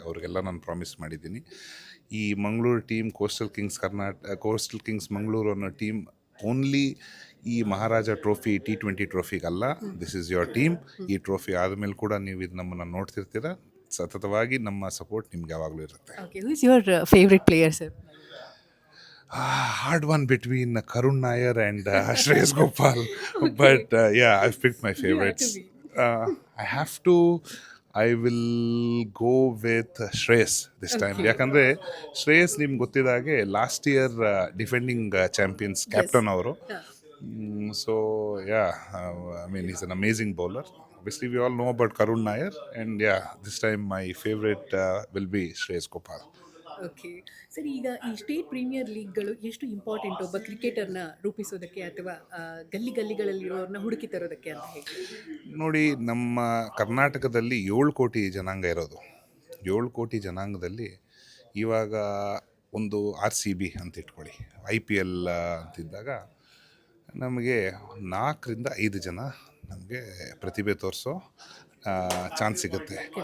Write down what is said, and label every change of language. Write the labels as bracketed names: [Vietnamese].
[Kannada] ಅವ್ರಿಗೆಲ್ಲ ನಾನು ಪ್ರಾಮಿಸ್ ಮಾಡಿದ್ದೀನಿ. ಈ Mangaluru team coastal Kings Mangaluru ಅನ್ನೋ ಟೀಮ್ ಓನ್ಲಿ ಈ ಮಹಾರಾಜ trophy T20 ಟ್ರೋಫಿಗಲ್ಲ, [English] This is your team. [Kannada] ಈ ಟ್ರೋಫಿ ಆದಮೇಲೆ ಕೂಡ ನೀವು ಇದು ನಮ್ಮನ್ನು ನೋಡ್ತಿರ್ತೀರ. ಸತತವಾಗಿ ನಮ್ಮ ಸಪೋರ್ಟ್ ನಿಮ್ಗೆ ಯಾವಾಗಲೂ ಇರುತ್ತೆ. [English] Okay, who is your favourite player sir? Hard one between Karun Nair and Shreyas Gopal. But yeah, I've picked my favorites. I have to. I will go with Shreyas this time. Okay. [Kannada] ಯಾಕಂದರೆ ಶ್ರೇಯಸ್ ನಿಮ್ಗೆ ಗೊತ್ತಿದ ಹಾಗೆ last year defending champions captain ಅವರು. [English] So yeah, I mean he's an amazing bowler. Obviously we all know about Karun Nair, and yeah, this time my favorite will be Shreyas Gopal. [Kannada] Okay sir, ಈಗ ಈ state premier ಲೀಗ್ಗಳು ಎಷ್ಟು important ಒಬ್ಬ ಕ್ರಿಕೆಟರ್ನ ರೂಪಿಸೋದಕ್ಕೆ ಅಥವಾ ಗಲ್ಲಿ ಗಲ್ಲಿಗಳಲ್ಲಿರೋರನ್ನ ಹುಡುಕಿ ತರೋದಕ್ಕೆ ಅಂತ ಹೇಳಿ? ನೋಡಿ, ನಮ್ಮ ಕರ್ನಾಟಕದಲ್ಲಿ 7 ಕೋಟಿ ಜನಾಂಗ ಇರೋದು. 7 ಕೋಟಿ ಜನಾಂಗದಲ್ಲಿ ಇವಾಗ ಒಂದು RCB ಅಂತ ಇಟ್ಕೊಳ್ಳಿ, IPL ಅಂತಿದ್ದಾಗ ನಮಗೆ 4ರಿಂದ 5 ಜನ ನಮಗೆ ಪ್ರತಿಭೆ ತೋರಿಸೋ ಚಾನ್ಸ್ ಸಿಗುತ್ತೆ.